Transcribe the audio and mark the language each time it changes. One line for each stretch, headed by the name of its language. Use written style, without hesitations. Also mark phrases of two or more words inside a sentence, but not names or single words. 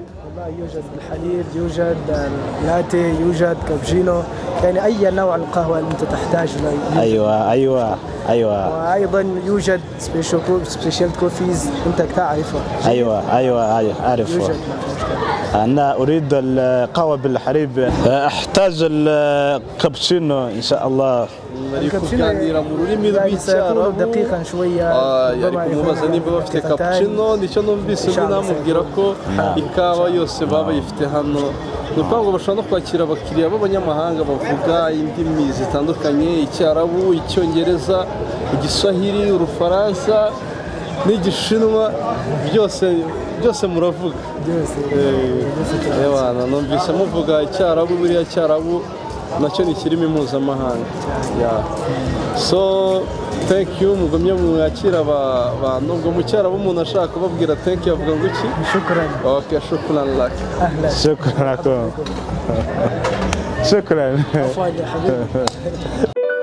Arabic: والله يوجد بالحليب يوجد لاتيه يوجد كابتشينو يعني أي نوع القهوة اللي أنت تحتاج له أيوة وأيضا يوجد
English: special coffees
Arabic: أنت تعرفه أيوة أعرفه أنا أريد القهوة بالحليب أحتاج الكابتشينو إن شاء الله
Kinyarwanda: kuganira mu rurimi rw'icyarabu
Arabic: دقيقا شوية
Kinyarwanda: yari kumubaza niba bafite cappuccino nicyo numvise undi namubwira ko ikawa yose baba bayifite hano ni ukuvuga ngo bashobora no kwakira abakiriya b'abanyamahanga bavuga indimi zitandukanye icyarabu icyongereza igiswahili urufaransa n'igishinwa byose muravuga numvise muvuga icyarabu buriya cyarabu nacyo ni ikirimi mpuzamahanga
English: so thank you
Kinyarwanda: mugumye mwakira abantu ubwo mu cyarabu umuntu ashaka kubabwira
English: thank you
Kinyarwanda: avuga ngo iki
Arabic: شكرا okay شكرا لك شكرا لكم شكرا عفوا يا حبيبي